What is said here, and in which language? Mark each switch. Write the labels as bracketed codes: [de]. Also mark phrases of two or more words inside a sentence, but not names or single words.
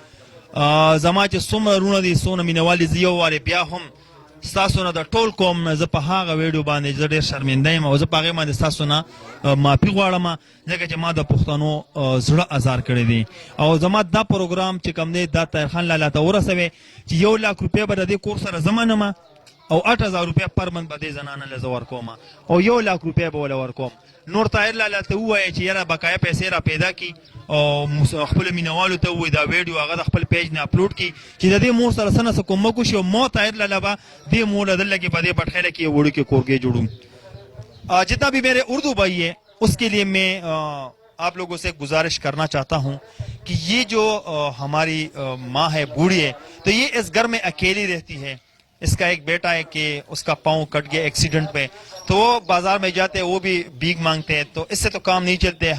[ps] زما چې څومره وروڼه دي څونه مینهوال دي، زه یو وارې بیا هم ستاسو نه د ټول قوم نه زه په هغه ویډیو باندې زه ډېر شرمنده یم او زه په هغې باندې ستاسو نه معافي غواړم ځکه چې ما د پښتنو زړه ازار کړی دی او زما دا پروګرام چې کوم دی دا طاهرخان لالا ته ورسوئ چې 1,00,000 روپۍ به د دې کور سره زه منم او 8000 روپۍ پر من به دې زنانه له زه ورکوم او 1,00,000 روپۍ به وله ورکوم. نور طاهر لالا ته ووایه چې یاره بقایه پیسې را پیدا کړي او خپلو مینهوالو ته ووایي دا ویډیو هغه د خپل پیج نه اپلوډ کړي چې د دې مور سره څه نه څه کومک وشي او ما طاهر لالا به دې مور له دلته کې په دې بټخیله کې یو وړوکی کورګۍ جوړوں. [ur] جتنا بھی میرے اردو بھائی ہے اس کے لیے میں آپ لوگوں سے گزارش کرنا چاہتا ہوں کہ یہ جو ہماری ماں ہے بوڑھی ہے تو یہ اس گھر میں اکیلی رہتی ہے. اس کا ایک بیٹا ہے کہ اس کا پاؤں کٹ گیا ایکسیڈنٹ میں تو وہ بازار میں جاتے ہیں وہ بھی بھیک مانگتے ہیں تو اس سے تو کام نہیں چلتے.